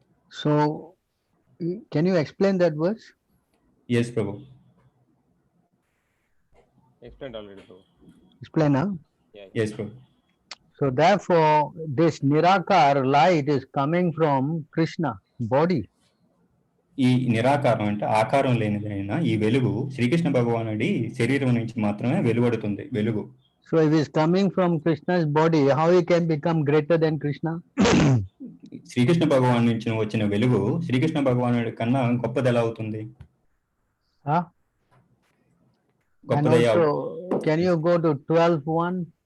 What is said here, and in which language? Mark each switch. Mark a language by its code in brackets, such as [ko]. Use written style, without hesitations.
[en] So can you explain that verse? Yes, Prabhu. Explained already, Prabhu. Explain now. Yes, Prabhu. So therefore this Nirakar light is coming from Krishna body. [te] ఈ నిరాకారం అంటే ఆకారం లేనిదైన ఈ వెలుగు శ్రీకృష్ణ భగవానుడి శరీరం నుంచి మాత్రమే వెలువడుతుంది వెలుగు. [en] So if he is coming from Krishna's body, how he can become greater than Krishna? [te] Srikrishna భగవాన్ నుంచి వచ్చిన వెలుగు శ్రీకృష్ణ భగవానుడి కన్నా గొప్పది ఎలా అవుతుంది? [en] Huh? And [te] గొప్పది [en] also, can you go to 12:1?